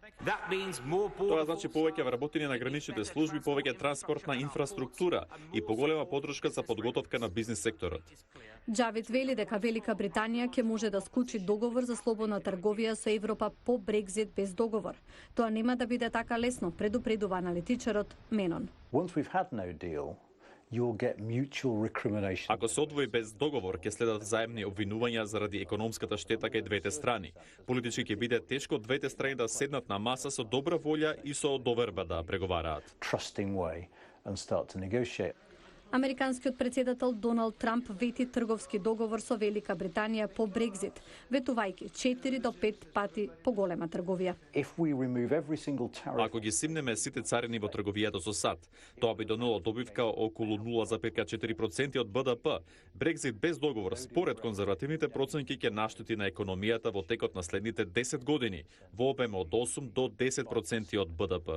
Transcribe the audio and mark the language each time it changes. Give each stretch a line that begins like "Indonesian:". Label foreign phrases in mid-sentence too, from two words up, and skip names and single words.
Macedonian: Тоа значи повеќе вработени на граничните служби, повеќе транспортна инфраструктура и поголема подршка за подготовка на бизнис секторот. Джавид вели дека Велика Британија ќе може да склучи договор за слободна трговија со Европа по Брекзит без договор. Тоа нема да биде така лесно, предупредува аналитичарот Менон.
English: Once we've had no deal, you'll get mutual recrimination.
Macedonian: Ако се одвои без договор, ќе следат заемни обвинувања заради економската штета кај двете страни. Политички ќе биде тешко двете страни да седнат на маса со добра волја и со доверба да преговараат.
English: Trusting way and start to negotiate.
Macedonian: Американскиот председател Доналд Трамп вети трговски договор со Велика Британија по Брекзит, ветувајќи 4 до 5 пати поголема трговија.
English: If we remove every single tariff,
Macedonian: Ако ги симнеме сите царини во трговијата со САД, тоа би донело добивка околу 0,4% од БДП. Брекзит без договор, според конзервативните проценки, ќе наштети на економијата во текот на следните 10 години, во обем од 8 до 10% од БДП.